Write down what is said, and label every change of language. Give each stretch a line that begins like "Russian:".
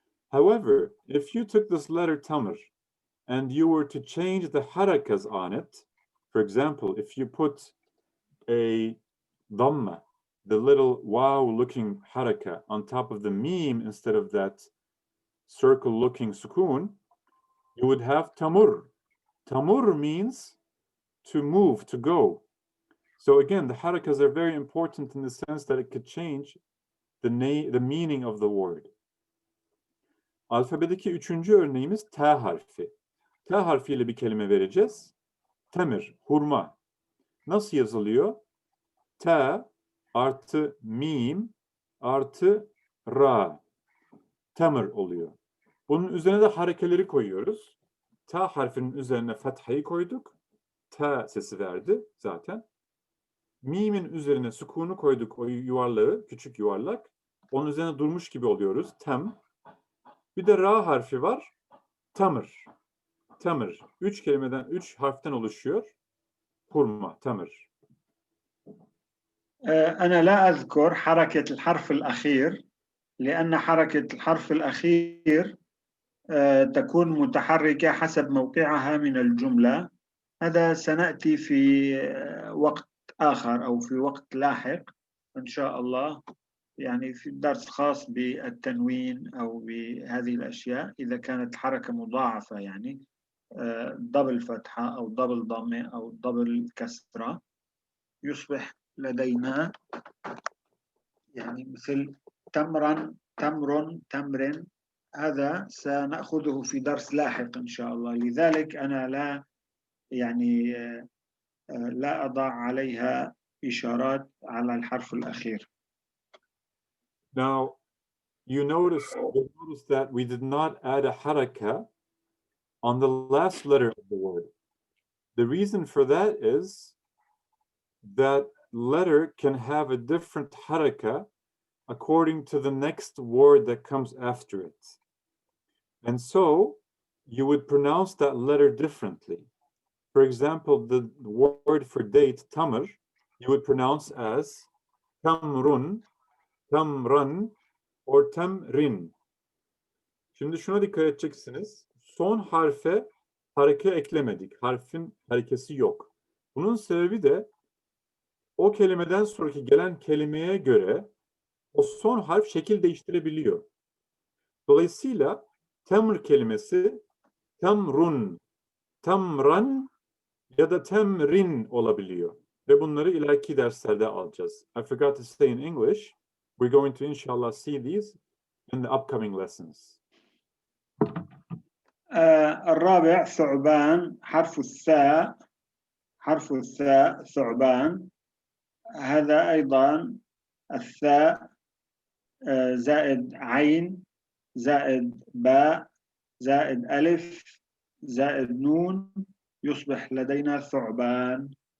English: However, if you took this letter tamr and you were to change the harakas on it, for example, if you put a dhamma, the little wow-looking haraka, on top of the meme instead of that circle-looking sukoon, you would have tamur. Tamur means to move, to go. So again, the harakas are very important in the sense that it could change the meaning of the word.
Turkish: Alfabedeki üçüncü örneğimiz T harfi. T harfiyle bir kelime vereceğiz. Temir, hurma. Nasıl yazılıyor? T artı mim artı ra. Temir oluyor. Bunun üzerine de harekeleri koyuyoruz. T harfinin üzerine fathayı koyduk. T sesi verdi zaten. Mim'in üzerine sükûnu koyduk, o yuvarlağı, küçük yuvarlak. Onun üzerine durmuş gibi oluyoruz. Tem. Bir de ra harfi var. Tamır. Tamır. Üç kelimeden, üç harften oluşuyor. Hurma, tamır.
Arabic: أنا لا أذكر حركة الحرف الأخير، لأن حركة الحرف الأخير تكون متحركة حسب موقعها من الجملة. هذا سنأتي في وقت آخر أو في وقت لاحق إن شاء الله، يعني في درس خاص بالتنوين أو بهذه الأشياء. إذا كانت حركة مضاعفة، يعني دبل فتحة أو دبل ضمة أو دبل كسرة، يصبح لدينا يعني مثل تمرا، تمر، تمر. هذا سنأخذه في درس لاحق إن شاء الله. لذلك أنا لا يعني لا أضع عليها إشارات على الحرف الأخير.
English: Now, you'll notice that we did not add a haraka on the last letter of the word. The reason for that is that letter can have a different haraka according to the next word that comes after it. And so you would pronounce that letter differently. For example, the word for date, tamr, you would pronounce as tamrun, tamran, or tamrin.
Turkish: Şimdi şuna dikkat edeceksiniz. Son harfe hareke eklemedik. Harfin harekesi yok. Bunun sebebi de o kelimeden sonraki gelen kelimeye göre o son harf şekil değiştirebiliyor. Dolayısıyla temr kelimesi temrun, temran ya da temrin olabiliyor. Ve bunları ileriki derslerde alacağız.
English: I forgot to say in English, we're going to inshallah see these in the upcoming lessons.
Arabic: الرابع ثعبان، حرف الثاء، حرف الثاء ثعبان. هذا أيضا الثاء زائد عين زائد باء زائد ألف زائد نون يصبح لدينا ثعبان.